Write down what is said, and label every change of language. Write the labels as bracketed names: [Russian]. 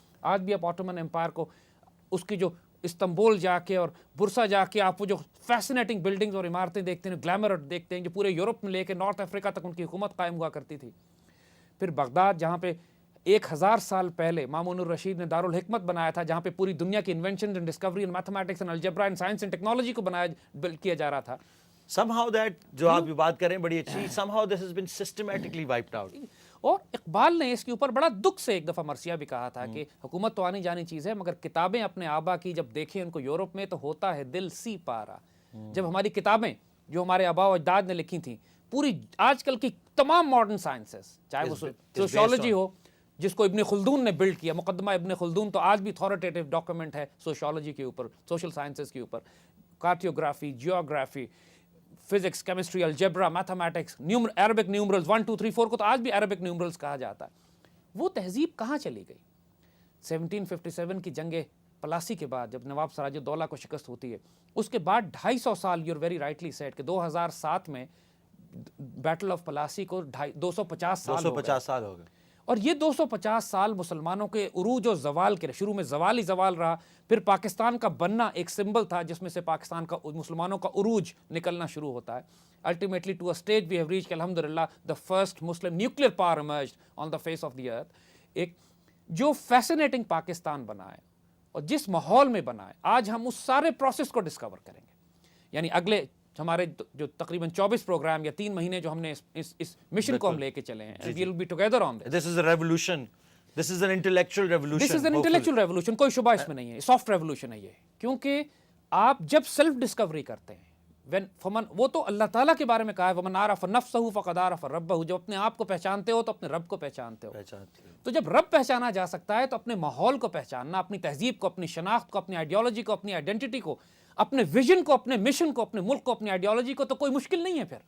[Urdu] آج بھی آپ آٹومن امپائر کو, اس کی جو استنبول جا کے اور برسا جا کے آپ وہ جو فیسنیٹنگ بلڈنگز اور عمارتیں دیکھتے ہیں, گلیمر دیکھتے ہیں, جو پورے یورپ میں لے کے نارتھ افریقہ تک ان کی حکومت قائم ہوا کرتی تھی. پھر بغداد, جہاں پہ 1000 سال پہلے مامون الرشید نے دارالحکمت بنایا تھا, جہاں پہ پوری دنیا کی invention and Discovery and mathematics and algebra and science and technology کو بلڈ کیا جا رہا تھا. [English] somehow that [Urdu] جو آپ یہ بات کریں بڑی اچھی, [English] somehow this has been systematically wiped out. [Urdu] اور اقبال نے اس کے اوپر بڑا دکھ سے ایک دفعہ مرثیہ بھی کہا تھا کہ حکومت تو آنی جانی چیز ہے, مگر کتابیں اپنے آبا کی جب دیکھیں ان کو یورپ میں, تو ہوتا ہے دل سی پارا. جب ہماری کتابیں جو ہمارے آبا و اجداد نے لکھی تھیں, پوری آج کل کی تمام ماڈرن سائنسز, چاہے وہ سوشیولوجی ہو جس کو ابن خلدون نے بلڈ کیا, مقدمہ ابن خلدون تو آج بھی اتھارٹیٹیو ڈاکومنٹ ہے سوشیولوجی کے اوپر, سوشل سائنسز کے اوپر, کارٹیوگرافی, geography, physics, chemistry, algebra, mathematics, Arabic numerals 1 2 3 4 کو تو آج بھی عربک نیومرلز کہا جاتا ہے. وہ تہذیب کہاں چلی گئی؟ 1757 کی جنگ پلاسی کے بعد جب نواب سراج الدولہ کو شکست ہوتی ہے, اس کے بعد 250 سال, [English] you are very rightly said, [Urdu] کہ 2007 میں بیٹل آف پلاسی کو 250 سال ہو گئے. اور یہ 250 سال مسلمانوں کے عروج و زوال کے, شروع میں زوال ہی زوال رہا, پھر پاکستان کا بننا ایک سمبل تھا جس میں سے پاکستان کا, مسلمانوں کا عروج نکلنا شروع ہوتا ہے. [English] Ultimately to a stage we have reach کہ الحمدللہ the first Muslim nuclear power emerged on the face of the earth. [Urdu] ایک جو فیسنیٹنگ پاکستان بنا ہے اور جس ماحول میں بنا ہے, آج ہم اس سارے پروسیس کو ڈسکور کریں گے. یعنی اگلے ہمارے جو تقریباً 24 پروگرام یا 3 مہینے جو ہم نے اس مشن کو ہم لے کے چلے ہیں, [English] we will be together on this. This is a revolution. This is an intellectual revolution. This is an intellectual revolution. [Urdu] کوئی شبہ اس میں نہیں ہے, سافٹ ریولوشن ہے یہ. کیونکہ آپ جب سیلف ڈسکوری کرتے ہیں, وہ تو اللہ تعالیٰ کے بارے میں کہا ہے, [Arabic] وَمَنْ عَرَفَ نَفْسَهُ فَقَدْ عَرَفَ رَبَّهُ. [Urdu] جب اپنے آپ کو پہچانتے ہو تو اپنے رب کو پہچانتے ہو. تو جب رب پہچانا جا سکتا ہے تو اپنے ماحول کو پہچاننا, اپنی تہذیب کو, اپنی شناخت کو, اپنی آئیڈیالوجی کو, اپنی آئیڈینٹی کو, اپنے ویژن کو, اپنے مشن کو, اپنے ملک کو, اپنی آئیڈیالوجی کو, تو کوئی مشکل نہیں ہے پھر.